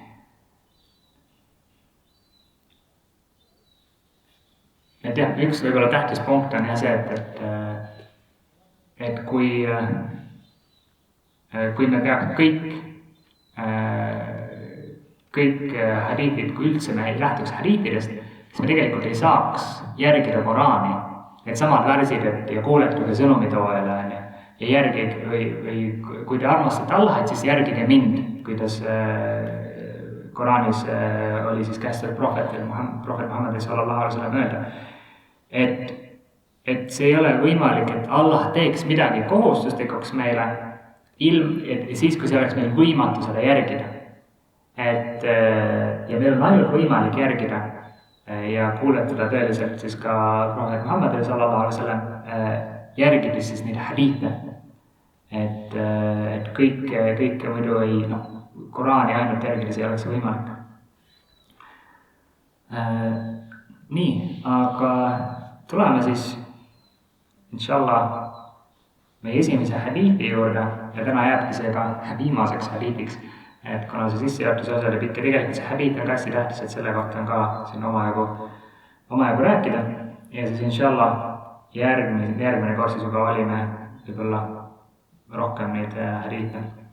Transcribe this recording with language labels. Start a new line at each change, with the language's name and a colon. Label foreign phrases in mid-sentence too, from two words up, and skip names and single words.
Estonian: Et jah, üks võib-olla tähtis punkt on jah see, et kui me peaks kõik hadiitid, kui üldse me ei lähtuks hadiitidest, siis me tegelikult ei saaks järgida Koraani. Need samad värsid ja kuuletuge sõnumitoojale ja järgige või kui te armastate Allahit, siis järgige mind, kuidas Koraanis oli siis kästud prohvet Muhammad
Arabic: صلى الله عليه وسلم
Estonian: öelda. Et see ei ole võimalik, et Allah teeks midagi kohustuslikuks meile, siis kui see oleks meil võimatu seda järgida. Ja meil on ainult võimalik järgida ja kuuletada tõeliselt siis ka prohvet Muhammad
Arabic: صلى الله عليه وسلم
Estonian: järgides siis neid hadiite. Et kõike muidu ei, Koraani ainult järgides ei oleks võimalik. Nii, aga tuleme siis inshallah meie esimese hadiiti juurde ja täna jääbki see ka viimaseks hadiitiks, et kuna see sissejuhatuse osa oli pikk ja tegelikult see hadiit on ka hästi tähtis, et selle kohta on ka siin omajagu rääkida ja siis inshallah järgmine kord siis juba valime võib-olla rohkem neid hadiite.